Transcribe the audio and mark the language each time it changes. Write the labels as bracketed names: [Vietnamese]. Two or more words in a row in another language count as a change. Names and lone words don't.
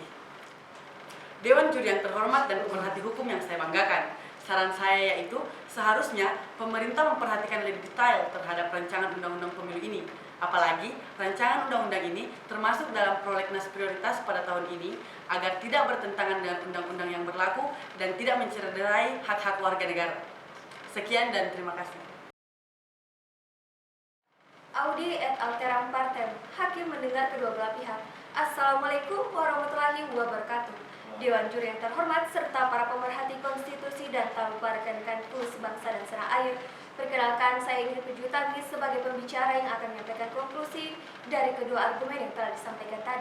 [Indonesian] Dewan Juri yang terhormat dan pemerhati hukum yang saya banggakan, saran saya yaitu seharusnya pemerintah memperhatikan lebih detail terhadap rancangan undang-undang pemilu ini. Apalagi rancangan undang-undang ini termasuk dalam prolegnas prioritas pada tahun ini agar tidak bertentangan dengan undang-undang yang berlaku dan tidak mencederai hak-hak warga negara. Sekian dan terima kasih. [Latin] Audi et alteram partem, [Indonesian] hakim mendengar kedua belah pihak. [Arabic] السلام عليكم ورحمة الله وبركاته. [Indonesian] Dewan Juri yang terhormat serta para pemerhati konstitusi dan tamu rekan-rekanku sebangsa dan setanah air, perkenalkan saya Ingrid Pujutami sebagai pembicara yang akan menyampaikan konklusi dari kedua argumen yang telah disampaikan tadi.